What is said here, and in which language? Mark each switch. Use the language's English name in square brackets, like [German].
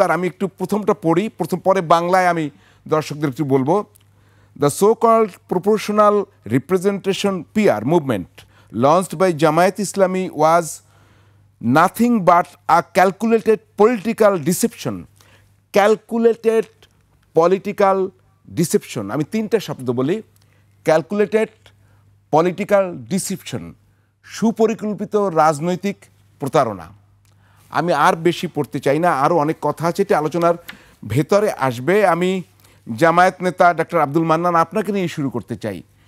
[Bangla] আর আমি একটু প্রথমটা পড়ি, পরে বাংলায় আমি দর্শকদের একটু বলবো। [English] The so called proportional representation PR movement launched by Jamaat Islami was nothing but a calculated political deception. Calculated political deception. [Bangla] আমি তিনটা শব্দ বলি: ক্যালকুলেটেড, পলিটিক্যাল ডিসেপশন, সুপরিকল্পিত রাজনৈতিক প্রতারণা। আমি আর বেশি পড়তে চাই না, আরও অনেক কথা আছে, এটি আলোচনার ভেতরে আসবে। আমি জামায়াত নেতা ডক্টর আব্দুল মান্নান, আপনাকে নিয়ে শুরু করতে চাই।